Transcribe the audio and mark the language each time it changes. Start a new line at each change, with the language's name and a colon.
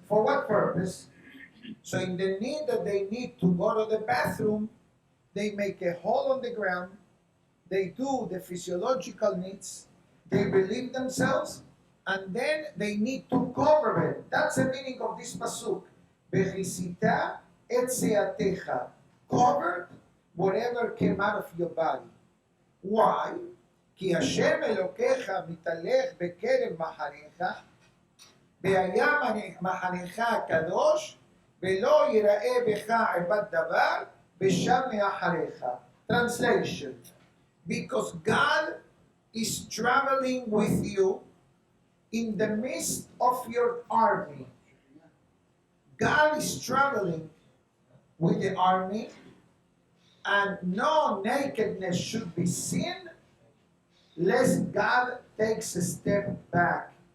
English: For what purpose? So in the need that they need to go to the bathroom, they make a hole on the ground, they do the physiological needs, they relieve themselves, and then they need to cover it. That's the meaning of this pasuk.
Hebrew: Bechisita et seatecha.
English: Covered whatever came out of your body. Why?
Hebrew: כי השם אלוקיך מתהלך בקרב מחניך, והיה מחניך הקדוש, ולא יראה בך עבד דבר, ושב מאחריך.
English: Translation. Because God is traveling with you in the midst of your army. God is traveling with the army, and no nakedness should be seen lest God takes a step back.